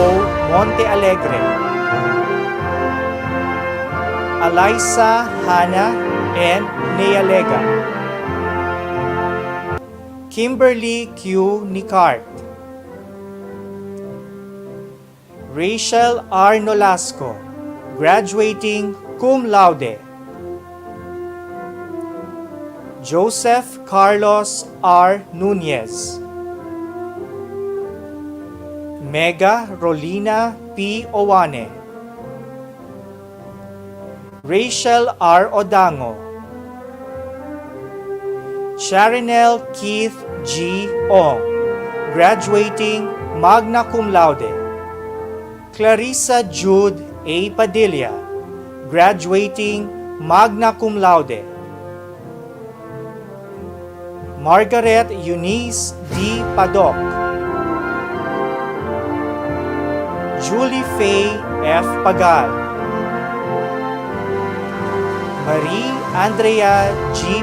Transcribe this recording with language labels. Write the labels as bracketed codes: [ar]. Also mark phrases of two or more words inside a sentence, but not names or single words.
[en] Monte Alegre, Alyssa Hannah N. Nealega, Kimberly Q. Nicart, Rachel R. Nolasco, graduating cum laude, Joseph Carlos R. Nunez, Mega Rolina P. Owane, Rachel R. Odango, Charinel Keith G. Ong, graduating magna cum laude. Clarissa Jude A. Padilla, graduating magna cum laude. Margaret Eunice D. Padok, Julie Faye F. Pagal, Marie Andrea G.